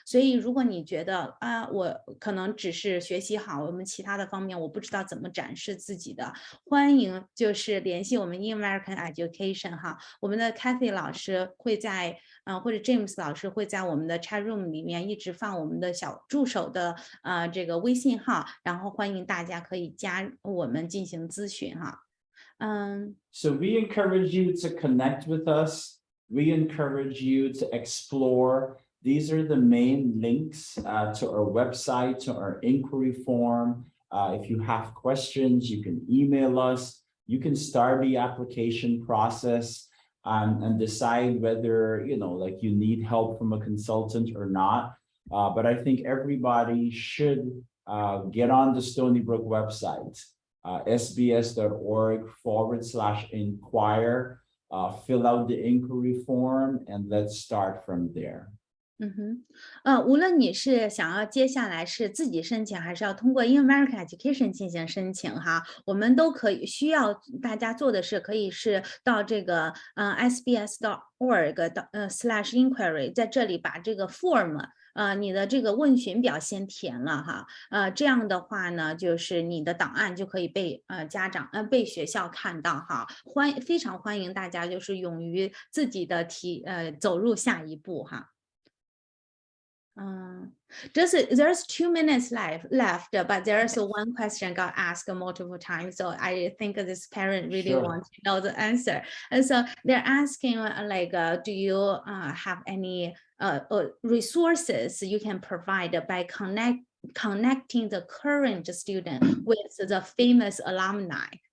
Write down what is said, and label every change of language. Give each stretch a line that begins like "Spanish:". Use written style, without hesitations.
Chinese: 所以如果你觉得我可能只是学习好，我们其他的方面我不知道怎么展示自己的，欢迎就是联系我们 In American Education 哈。我们的 Kathy 老师会在或者 James 老师会在我们的 chat room 里面一直放我们的小助手的这个微信号，然后欢迎大家可以加我们进行咨询哈。
English: So we encourage you to connect with us. We encourage you to explore. These are the main links to our website, to our inquiry form. If you have questions, you can email us. You can start the application process and decide whether, like you need help from a consultant or not. But I think everybody should get on the Stony Brook website, sbs.org/inquire. Fill out the inquiry form and let's start from there.
Chinese: 无论你是想要接下来是自己申请，还是要通过 In American Education 进行申请哈，我们都可以需要大家做的是，可以是到这个sbs.org/inquiry， 在这里把这个 form。你的这个问询表先填了哈，这样的话呢，就是你的档案就可以被被学校看到哈，非常欢迎大家就是勇于自己的走入下一步哈。
English: There's 2 minutes left, but there's one question got asked multiple times. So I think this parent really wants to know the answer. And so they're asking do you have any resources you can provide by connecting the current student with the famous alumni?